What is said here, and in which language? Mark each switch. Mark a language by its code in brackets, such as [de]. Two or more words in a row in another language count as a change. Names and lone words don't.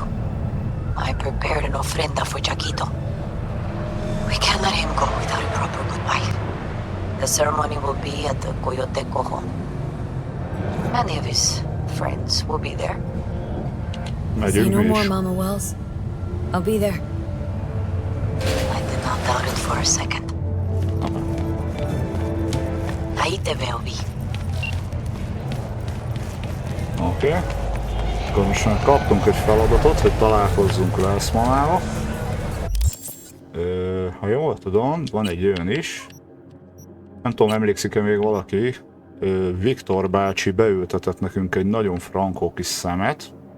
[en] I prepared an ofrenda for Jaquito. We can't let him go without a proper goodbye. The ceremony will be at the Coyoteco home. Many of his friends will be there. Say no more, Mama Wells. I'll be there. I did not doubt it for a second. [es] Ahí te veo, Vi. [hu] Oké. Akkor most már kaptunk egy feladatot, hogy találkozzunk Velszmával. Ha jól tudom, van egy olyan is. Nem tudom, emlékszik-e még valaki. Viktor bácsi beültetett nekünk egy nagyon frankó kis szemet.